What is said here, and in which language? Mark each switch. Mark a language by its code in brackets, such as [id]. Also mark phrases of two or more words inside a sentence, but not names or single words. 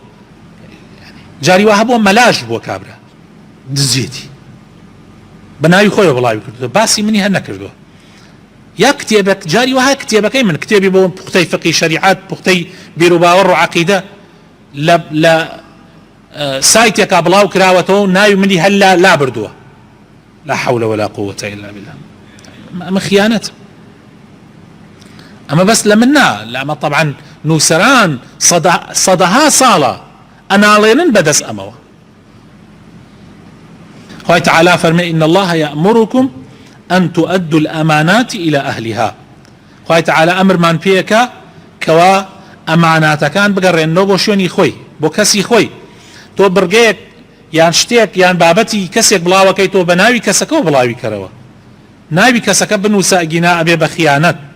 [ckb] جاری وا هەبووە مەلاژ بۆ کابرا دزێتی بە ناوی خۆیەوە بڵاوی کردوێتەوە، باسی منی هەر نەکردووە. یا کتێبێک جاری وایە کتێبەکەی من کتێبی بۆ پوختەی فقی شریعەت، پوختەی بیر و باوەڕ و عەقیدە لە سایتێکا بڵاو کراوەتەوە و ناوی منی هەر لا بردووە. [ar] لا حول ولا قوة إلا بالله. [ckb] ئەمە خیانەت. ئەمە بەس لە من نا، لەمە طبعا نووسەران سەدەها ساڵە ئەناڵێنن بەدەست ئەمەوە. خوای تعالی فەرمێ [ar] إن الله يأمركم أن تؤدوا الأمانات إلى أهلها. [ckb] خوای تعالی ئەمرمان پێیەکە کەوا ئەماناتەکان بگەڕێنەوە بۆ شوێنی خۆی، بۆ کەسی خۆی. تۆ بڕگەیەک یان شتێک یان بابەتی کەسێک بڵاوەکەی تۆ بە ناوی کەسەکەەوە بڵاوی کەرەوە، ناوی کەسەکە بنووسە ئەگینا ئەبێ بە خیانەت.